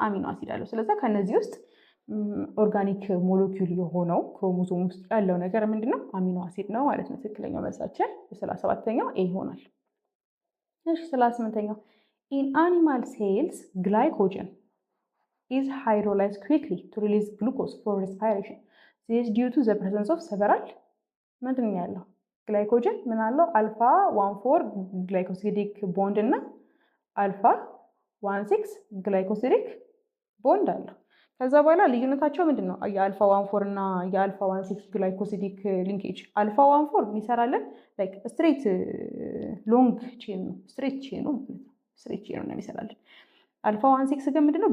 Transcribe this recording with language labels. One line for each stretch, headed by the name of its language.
Amharic: አሚኖ አሲድ አለው። ስለዚህ ከነዚህ ውስጥ ኦርጋኒክ ሞለኪውል የሆነው ክሮሞዞም ውስጥ ያለው ነገር ምንድነው? አሚኖ አሲድ ነው ማለት ነው። ትክክለኛው መልሳችን 37ኛው ኤ ይሆናል። እሺ 38ኛው
English: in animal cells glycogen is hydrolyzed quickly to release glucose for respiration. This is due to the presence of several
Amharic: ምንድነው ያለው? ግላይኮጀን ምን አለው? አልፋ 14 ግላይኮሲዲክ ቦንድ እና አልፋ 16 ግላይኮሲዲክ ቦንድ አለው። ከዛ በኋላ ልዩነታቸው ምንድነው? የአልፋ 14 እና የአልፋ 16 ግላይኮሲዲክ ሊንኬጅ አልፋ 14 የሚሰራለን
English: ላይክ ስትሬት ሎንግ ቼን
Amharic: ነው። ስትሬት ቼን ነው የሚሰራለን። አልፋ 16 ግን ምንድነው?